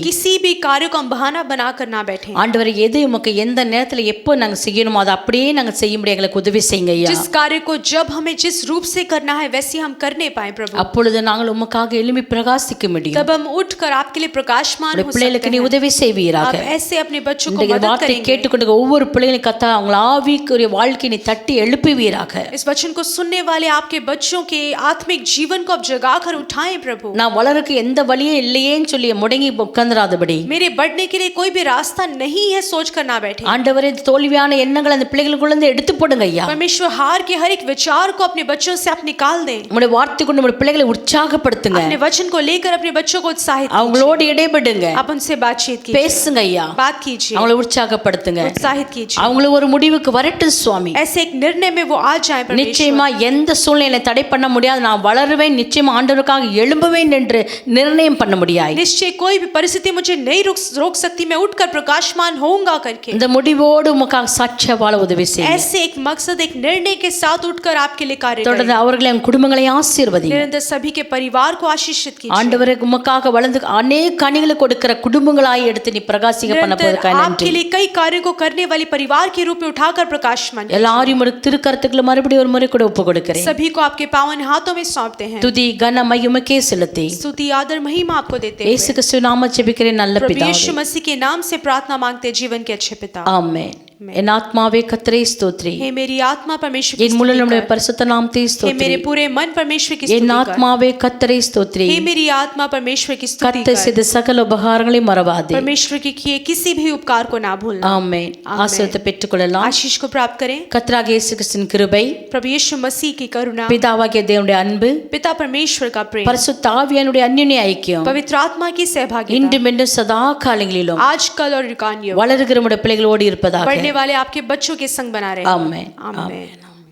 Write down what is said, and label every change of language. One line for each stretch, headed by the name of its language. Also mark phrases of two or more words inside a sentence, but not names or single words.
Hindi: किसी भी कार्य को हम बहाना बनाकर ना बैठे.
Tamil: ஆண்டவரே எது உமக்கு எந்த நேரத்துல எப்போ நாங்க செய்யணுமோ அதை அப்படியே நாங்க செய்ய முடியும், எங்களுக்கு உதவி செய்யுங்க ஐயா.
Hindi: जिस कार्य को जब हमें जिस रूप से करना है वैसे हम करने पाए प्रभु.
Tamil: அப்பொழுது நாங்கள் உமக்காக எளிமை பிரகாசிக்க முடியும்.
Hindi: तब हम उठकर आपके लिए प्रकाशमान हो सकते
Tamil: பிள்ளைகளுக்கு நீ
Hindi: हैं.
Tamil: உதவி செய்வீராக.
Hindi: आप ऐसे अपने बच्चों को
Tamil: இந்த
Hindi: मदद
Tamil: வார்த்தை
Hindi: करेंगे.
Tamil: கேட்டுக்கொண்டு ஒவ்வொரு பிள்ளைகளையும் கத்தா அவங்க ஆவிக்குரிய வாழ்க்கையை நீ தட்டி எழுப்புவீராக.
Hindi: इस वचन को सुनने वाले आपके बच्चों के आत्मिक जीवन को आप जगाकर उठाएं प्रभु.
Tamil: நான் வளருக்கு எந்த வழியும் இல்லையேன்னு சொல்லி முடங்கி உட்கார்ந்துராதபடி,
Hindi: मेरे बढ़ने के लिए कोई भी रास्ता नहीं है सोच कर ना बैठे.
Tamil: ஆண்டவரே தோல்வியான எண்ணங்களை அந்த பிள்ளைகளுக்குள்ள இருந்து எடுத்து போடுங்க ஐயா.
Hindi: परमेश्वर हार के हर एक विचार को अपने बच्चों से आप निकाल दें.
Tamil: உங்களுடைய வார்த்தை கொண்டு உங்களுடைய பிள்ளைகளை உற்சாகப்படுத்துங்க.
Hindi: अपने वचन को लेकर अपने बच्चों को उत्साहित कीजिए.
Tamil: அவங்களோடு இடைபடுங்க,
Hindi: आप उनसे बातचीत कीजिए,
Tamil: பேசுங்க ஐயா.
Hindi: बात कीजिए,
Tamil: அவங்களை உற்சாகப்படுத்துங்க.
Hindi: उत्साहित कीजिए.
Tamil: அவங்கள ஒரு முடிவுக்கு வரட்டும் சுவாமி.
Hindi: ऐसे एक निर्णय में वो आ जाए परमेश्वर.
Tamil: நிச்சயமா எந்த சூழ்நிலை தடை பண்ண முடியாது, நான் வளருவேன், நிச்சயமா ஆண்டவருக்காக எழும்புவேன் என்று நிர்ணயம் பண்ண முடியாது.
Hindi: निश्चय कोई भी परिस्थिति मुझे नहीं रोक सकती, मैं उठकर प्रकाशमान होऊंगा करके.
Tamil: இந்த முடிவோடு உமக்காக சாட்சியா வாழ உதவி செய்யுங்க.
Hindi: ऐसे एक मकसद, एक निर्णय के साथ उठकर आपके लिए कार्य करें.
Tamil: தொடர்ந்து அவர்களை என் குடும்பங்களை ஆசீர்வதிங்க.
Hindi: निरंतर सभी के परिवार को आशीषित कीजिए.
Tamil: ஆண்டவரே உமக்காக வளர்ந்து अनेक கனிகளை கொடுக்கிற குடும்பங்களாய் எடுத்து நீ பிரகாசிக்க பண்ண
Hindi: निरंतर
Tamil: போவதற்காக
Hindi: आपके
Tamil: நன்றி.
Hindi: लिए कई कार्यों को करने वाली परिवार के रूप में उठाकर प्रकाशमान
Tamil: எல்லாரையும் ஒரு திருக்கரத்துக்குள்ள மறுபடியும் ஒரு முறை கூட ஒப்பு கொடுக்கிறேன்.
Hindi: सभी को आपके पावन हाथों में सौंपते हैं.
Tamil: துதி கன மகிமைக்கே செலுத்தி
Hindi: स्तुति आदर महिमा आपको देते हैं.
Tamil: இயேசு கிறிஸ்து நாம ஜெபிக்கிறேன் நல்ல
Hindi: प्रभु
Tamil: பிதாவே.
Hindi: यीशु मसीह के नाम से प्रार्थना मांगते हैं, जीवन के अच्छे पिता.
Tamil: ஆமென். என் ஆத்மாவே கர்த்தரை ஸ்தோத்திரி.
Hindi: हे मेरी आत्मा परमेश्वर की
Tamil: என் முழு
Hindi: स्तुति
Tamil: நம்முடைய
Hindi: कर.
Tamil: பரிசுத்த நாமத்தை
Hindi: हे
Tamil: ஸ்தோத்திரி.
Hindi: मेरे पूरे मन परमेश्वर की
Tamil: என்
Hindi: स्तुति कर.
Tamil: ஆத்மாவே கர்த்தரை ஸ்தோத்திரி.
Hindi: हे मेरी आत्मा परमेश्वर की स्तुति
Tamil: கர்த்தர்
Hindi: कर.
Tamil: செய்த சகல உபகாரங்களையும் மறவாதே.
Hindi: परमेश्वर के किए किसी भी उपकार को ना भूलना.
Tamil: ஆமென். ஆசீர்வாதத்தை பெற்றுக்கொள்ளலாம்.
Hindi: आशीष को प्राप्त करें.
Tamil: கர்த்தராகிய இயேசு கிறிஸ்துவின் கிருபை,
Hindi: प्रभु यीशु मसीह की करुणा,
Tamil: பிதாவாகிய தேவனுடைய அன்பு,
Hindi: पिता परमेश्वर का प्रेम,
Tamil: பரிசுத்த ஆவியானுடைய அந்யோன்ய ஐக்கியம்
Hindi: पवित्र आत्मा की सहभागिता
Tamil: இன்றும் என்றும் சதா காலங்களிலும்
Hindi: आज कल और युगान युग
Tamil: வளருகிற நம்முடைய பிள்ளைகளோடு இருப்பதாக.
Hindi: बढ़ने वाले आपके बच्चों के संग बना रहे.
Tamil: ஆமென்.
Hindi: आमीन.
Tamil: ஆமென்.